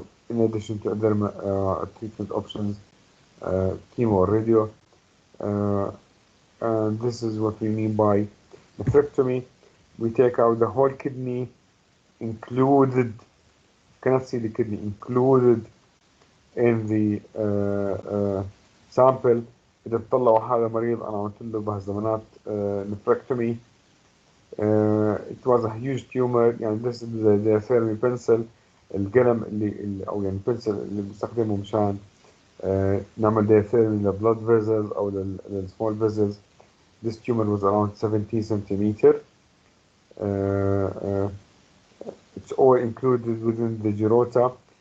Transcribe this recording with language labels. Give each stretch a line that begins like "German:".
English: In addition to other treatment options, chemo or radio. And this is what we mean by nephrectomy. We take out the whole kidney, included, cannot see the kidney, included in the sample.
Arabic: إذا بتطلعوا هذا مريض أنا عملت له بهالزمانات nephrectomy.
English: It was a huge tumor. يعني this is the therapy pencil،
Arabic: القلم اللي أو يعني
English: pencil
Arabic: اللي بنستخدمه مشان نعمل
English: diathermy للبلود vessels أو للsmall vessels. This tumor was around 70 centimeter. It's all included within the gyrota.